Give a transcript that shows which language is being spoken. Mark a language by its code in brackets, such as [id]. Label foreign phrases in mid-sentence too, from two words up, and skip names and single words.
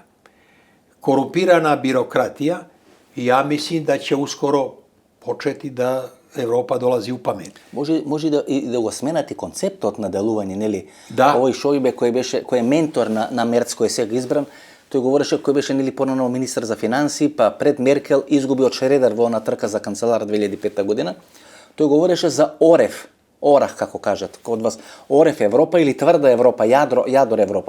[sr] Korumpirana birokratija i ja mislim da će uskoro početi da Evropa dolazi u pamet. [mk] Може да го сменати концептот на делување, нели? Да. Овој Шојбе кој е ментор на Мерц, кој е сега избран, тој говореше кој беше нели понано министар за финансии, па пред Меркел изгуби од Шредер во она трка за канцелар 2005 година. Тој говореше за Орах, како кажат код вас, Орев Европа или тврда Европа, јадор Европа.